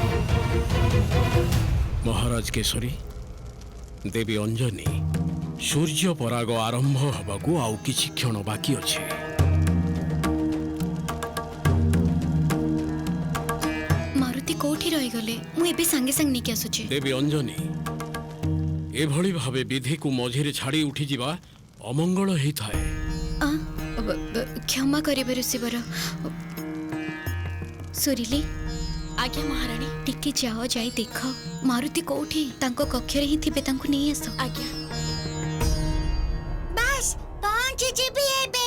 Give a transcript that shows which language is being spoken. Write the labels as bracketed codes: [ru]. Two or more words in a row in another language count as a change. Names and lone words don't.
[or] ମହାରାଜ କେଶରୀ, ଦେବୀ ଅଞ୍ଜନୀ, ସୂର୍ଯ୍ୟ ପରାଗ ଆରମ୍ଭ ହେବାକୁ ଆଉ କିଛି କ୍ଷଣ ବାକି ଅଛି। ମାରୁତି କୋଠି ରହି ଗଲେ, ମୁ ଏବେ ସଙ୍ଗେ ସଙ୍ଗ ନିକେ ଆସୁଛି। ଦେବୀ ଅଞ୍ଜନୀ, ଏଭଳି ଭାବେ ବିଧି କୁ ମଝିରେ ଛାଡ଼ି ଉଠି ଯିବା ଅମଙ୍ଗଳ ହେଇଥାଏ। କ୍ଷମା କରିବେ ଋଷିବର। ସୁରିଲି, ଆଜ୍ଞା ମହାରାଣୀ। ଟିକେ ଯାଅ, ଯାଇ ଦେଖ ମାରୁତି କୋଉଠି। ତାଙ୍କ କକ୍ଷରେ ହିଁ ଥିବେ, ତାଙ୍କୁ ନେଇ ଆସ। ଆଜ୍ଞା। ବାସ୍ ପହଞ୍ଚି ଯିବି ଏବେ।